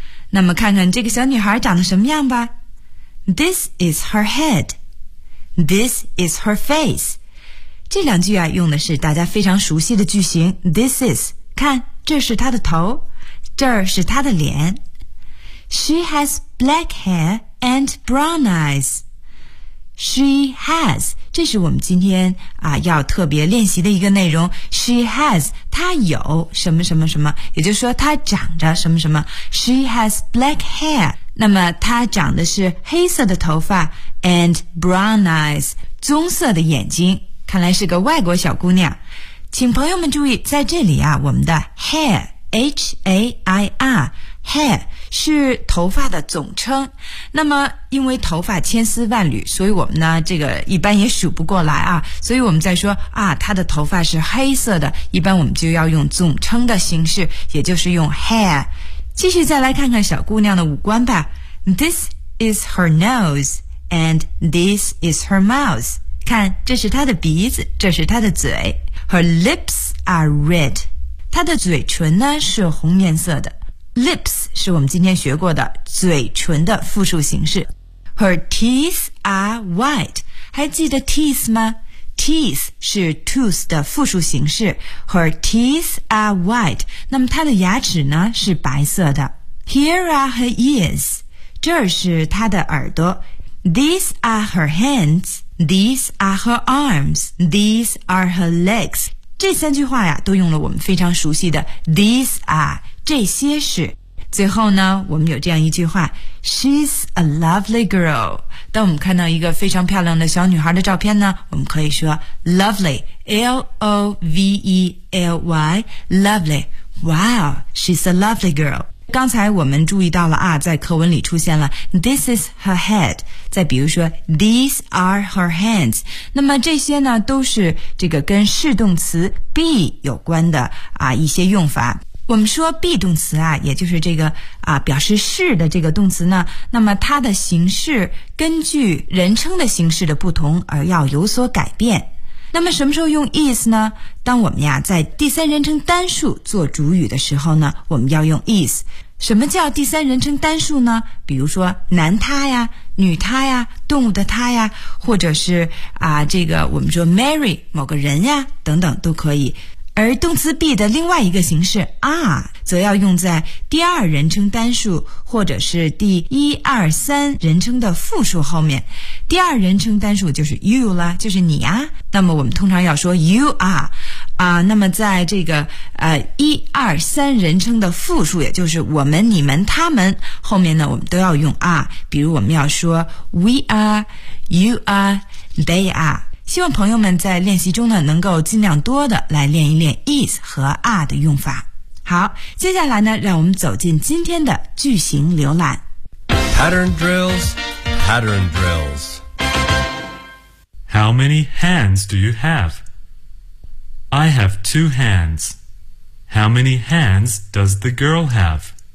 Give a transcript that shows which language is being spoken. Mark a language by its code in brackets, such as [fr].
[zh] 那么看看这个小女孩长得什么样吧。 [en] This is her head. This is her face. [zh] 这两句啊，用的是大家非常熟悉的句型 [en] This is. [zh] 看，这是她的头，这儿是她的脸。 [en] She has black hair and brown eyes. She has, [zh] 这是我们今天啊要特别练习的一个内容。 [en] She has, [zh] 她有什么什么什么，也就是说她长着什么什么。 [en] She has black hair, [zh] 那么她长的是黑色的头发 [en] and brown eyes, [zh] 棕色的眼睛，看来是个外国小姑娘。请朋友们注意，在这里啊，我们的 hair, H-A-I-R,hair 是头发的总称，那么因为头发千丝万缕，所以我们呢这个一般也数不过来啊，所以我们在说啊他的头发是黑色的，一般我们就要用总称的形式，也就是用 hair。继续再来看看小姑娘的五官吧。 [en] This is her nose and this is her mouth. [zh] 看，这是她的鼻子，这是她的嘴。 [en] Her lips are red. [zh] 她的嘴唇呢是红颜色的。Lips 是我们今天学过的嘴唇的复数形式。 [en] Her teeth are white. [zh] 还记得 [en] teeth 吗？ [zh] Teeth 是 tooth 的复数形式。 [en] Her teeth are white. [zh] 那么她的牙齿呢是白色的。 [en] Here are her ears. [zh] 这是她的耳朵。 [en] These are her hands. These are her arms. These are her legs. [zh] 这三句话呀都用了我们非常熟悉的 [en] these are. [zh] 这些是，最后呢我们有这样一句话， [en] She's a lovely girl. [zh] 当我们看到一个非常漂亮的小女孩的照片呢，我们可以说 Lovely, L-O-V-E-L-Y, Lovely. [en] Wow, she's a lovely girl. [zh] 刚才我们注意到了啊，在课文里出现了 [en] This is her head. [zh] 再比如说 [en] These are her hands. [zh] 那么这些呢都是这个跟是动词 be 有关的啊一些用法。我们说 be 动词啊，也就是这个啊表示是的这个动词呢，那么它的形式根据人称的形式的不同而要有所改变。那么什么时候用 is 呢？当我们呀在第三人称单数做主语的时候呢，我们要用 is。什么叫第三人称单数呢？比如说男他呀、女他呀、动物的他呀，或者是啊这个我们说 Mary 某个人呀等等都可以。而动词 be 的另外一个形式 are 则要用在第二人称单数或者是第一二三人称的复数后面。第二人称单数就是 you 啦，就是你啊。那么我们通常要说 [en] you are [zh] 啊。那么在这个一二三人称的复数，也就是我们、你们、他们后面呢，我们都要用 are。比如我们要说 [en] we are, you are, they are。 [zh] 希望朋友们在练习中呢能够尽量多的来练一练 is 和 are 的用法。好，接下来呢让我们走进今天的句型浏览。 [en] Pattern drills, pattern drills. How many hands do you have? I have two hands. How many hands does the girl have?